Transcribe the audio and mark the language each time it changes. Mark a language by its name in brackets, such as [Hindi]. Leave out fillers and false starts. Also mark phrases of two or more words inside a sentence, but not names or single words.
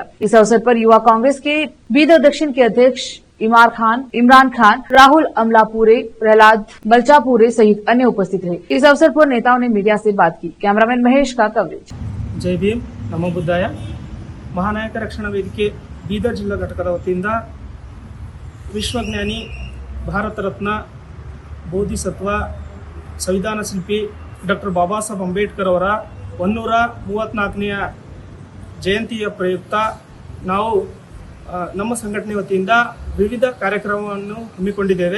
[Hindi] इस अवसर पर युवा कांग्रेस के बीदर दक्षिण के अध्यक्ष इमरान खान, राहुल अमलापुरे, प्रहलाद बलचापुरे सहित अन्य उपस्थित रहे। इस अवसर पर नेताओं ने मीडिया से बात की। कैमरामैन महेश का कवरेज। जय भीम, नमो बुद्धाय। [Kannada] ಮಹಾನಾಯಕ ರಕ್ಷಣಾ ವೇದಿಕೆ ಬೀದರ ಜಿಲ್ಲಾ ಘಟಕದ ವತಿಯಿಂದ ವಿಶ್ವಜ್ಞಾನಿ ಭಾರತ ರತ್ನ ಬೋಧಿಸತ್ವ ಸಂವಿಧಾನ ಶಿಲ್ಪಿ ಡಾಕ್ಟರ್ ಬಾಬಾ ಸಾಹೇಬ್ ಅಂಬೇಡ್ಕರ್ ಅವರ 134ನೇ ಜಯಂತಿಯ ಪ್ರಯುಕ್ತ ನಾವು ನಮ್ಮ ಸಂಘಟನೆ ವತಿಯಿಂದ ವಿವಿಧ ಕಾರ್ಯಕ್ರಮವನ್ನು ಹಮ್ಮಿಕೊಂಡಿದ್ದೇವೆ।